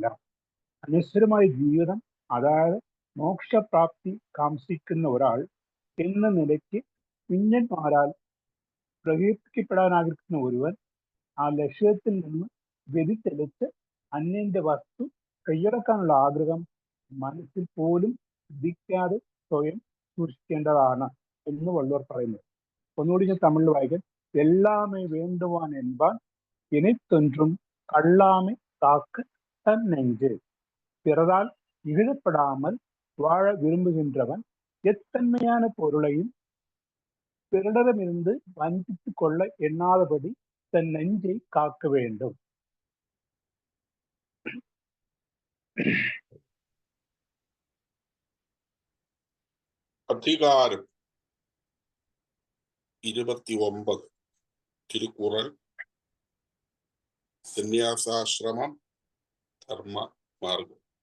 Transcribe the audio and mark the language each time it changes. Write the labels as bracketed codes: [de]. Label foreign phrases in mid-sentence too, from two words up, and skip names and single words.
[ml] അനശ്വരമായ ജീവിതം, അതായത് മോക്ഷപ്രാപ്തി കാംക്ഷിക്കുന്ന ഒരാൾ എന്ന നിലയ്ക്ക് കുഞ്ഞന്മാരാൽ പ്രകീർത്തിക്കപ്പെടാൻ ആഗ്രഹിക്കുന്ന ഒരുവൻ ആ ലക്ഷ്യത്തിൽ നിന്ന് വ്യതിചലിച്ച് അന്യന്റെ വസ്തു കൈയടക്കാനുള്ള ആഗ്രഹം മനസ്സിൽ പോലും ഉദിക്കാതെ സ്വയം സൂക്ഷിക്കേണ്ടതാണ് എന്ന് വള്ളുവർ പറയുന്നത്. ഒന്നുകൂടി ഞാൻ തമിഴിൽ വായിക്കാൻ. [ta] எல்லாமே வேண்டுவான் என்பான் இணைத்தொன்றும் கல்லாமை காக்க தன் நெஞ்சு. பிறரால் இகழப்படாமல் வாழ விரும்புகின்றவன் எத்தன்மையான பொருளையும் பிறரிடமிருந்து வஞ்சித்துக் கொள்ள எண்ணாதபடி தன் நெஞ்சை காக்க வேண்டும். [ml] അധികാരം 29 തിരുക്കുറൾ സന്യാസാശ്രമം ധർമ്മ മാർഗം.